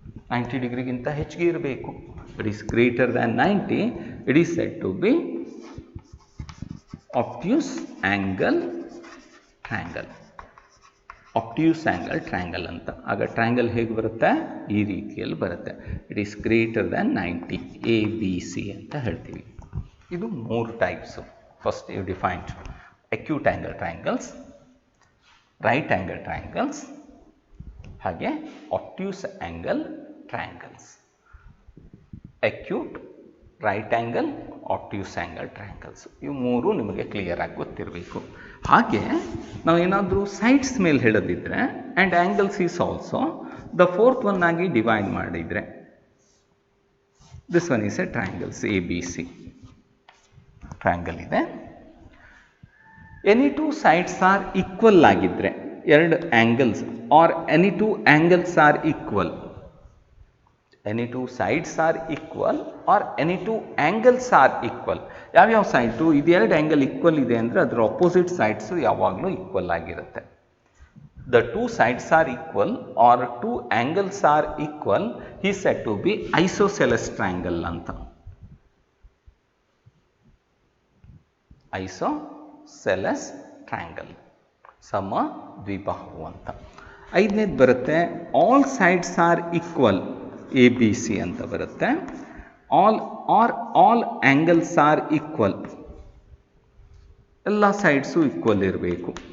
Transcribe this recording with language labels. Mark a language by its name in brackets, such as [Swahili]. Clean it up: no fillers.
[Kannada] 90 ಡಿಗ್ರಿಗಿಂತ ಹೆಚ್ಚಿಗೆ ಇರಬೇಕು. [English] It is greater than 90, it is said to be obtuse angle triangle. [Kannada] obtuse angle triangle ಅಂತ. ಆಗ triangle ಹೇಗೆ ಬರುತ್ತೆ? ಈ ರೀತಿಯಲ್ಲಿ ಬರುತ್ತೆ. [English] it is greater than 90, ABC [Kannada] ಅಂತ ಹೇಳ್ತೀವಿ. ಇದು 3 types. [English] First you defined acute angle triangles, right angle triangles, ಹಾಗೆ obtuse angle triangles. acute, right angle, obtuse angle triangles. [Kannada] ಇವು 3 ನಿಮಗೆ ಕ್ಲಿಯರ್ ಆಗಿ ಗೊತ್ತಿರಬೇಕು. ಹಾಗೆ ನಾವು ಏನಾದರೂ ಸೈಡ್ಸ್ ಮೇಲೆ ಹೇಳೋದಿದ್ರೆ and angles is also the 4th one ಆಗಿ ಡಿವೈಡ್ ಮಾಡಿದರೆ [English] This one is a triangles ABC. [Kannada] Triangle ಇದೆ. [English] Any 2 sides are equal ಆಗಿದ್ದರೆ, 2 angles are any 2 angles are equal, any 2 sides are equal or any 2 angles are equal. [Kannada] ಯಾವ್ಯಾವ side ಇದು 2 angle equal ಇದೆ ಅಂದರೆ ಅದರ opposite sides ಯಾವಾಗಲೂ equal ಆಗಿರುತ್ತೆ. [English] The 2 sides are equal or 2 angles are equal is said to be isosceles triangle ಅಂತ. [Kannada] isosceles triangle, ಸಮ ದ್ವಿಬಾಹು ಅಂತ. 5ನೇದು ಬರುತ್ತೆ [English] all sides are equal, [Kannada] ABC ಅಂತ ಬರುತ್ತೆ. [English] all angles are equal, [Kannada] ಎಲ್ಲ ಸೈಡ್ಸು ಈಕ್ವಲ್ ಇರಬೇಕು.